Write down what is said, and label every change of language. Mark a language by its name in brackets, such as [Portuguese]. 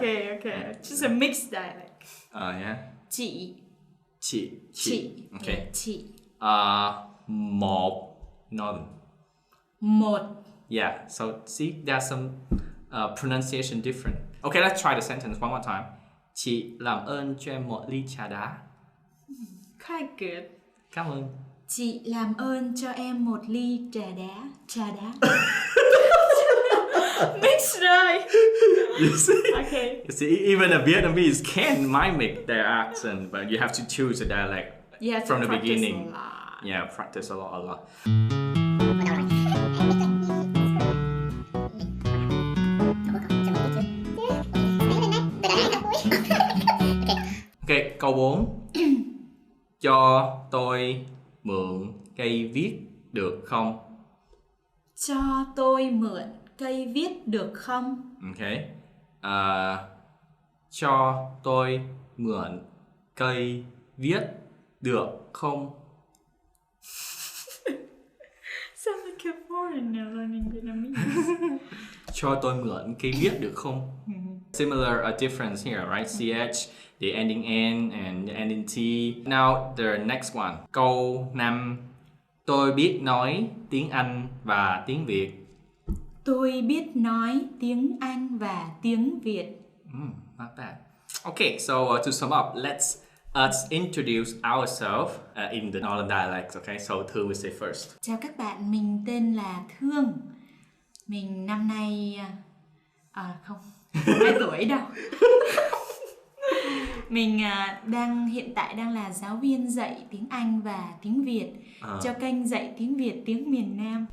[English] Okay. Just a mixed dialect. Yeah. [Vietnamese] Chị. Chị. Okay. Yeah, chị. Một Northern. Một. [English] Yeah. So see, there's some pronunciation different. Okay, let's try the sentence one more time. [Vietnamese] Chị làm ơn cho em một ly trà đá. [English] Quite good. [Vietnamese] Cảm ơn. Chị làm ơn cho em một ly trà đá. Trà đá. Mix rồi. [English] You see? Okay. You see, even a Vietnamese can mimic their accent, but you have to choose a dialect You have to from the practice beginning. a lot. Yeah, practice a lot. [Vietnamese] Okay, câu 4. Cho tôi mượn cây viết được không? Cho tôi mượn cây viết được không? [English] Okay. [Vietnamese] Cho tôi mượn cây viết được không? [English] Sounds like a foreigner learning Vietnamese. [Vietnamese] Cho tôi mượn cây viết được không? [English] Similar difference here, right? CH, the ending N and the ending T. Now the next one. [Vietnamese] Câu 5. Tôi biết nói tiếng Anh và tiếng Việt. Tôi biết nói tiếng Anh và tiếng Việt. [English] Not bad. Okay, so to sum up, let's us introduce ourselves in the Northern dialects. Okay, so Thương will say first. [Vietnamese] Chào các bạn, mình tên là Thương. Mình năm nay... không 2 tuổi đâu. Mình hiện tại đang là giáo viên dạy tiếng Anh và tiếng Việt cho kênh dạy tiếng Việt tiếng miền Nam.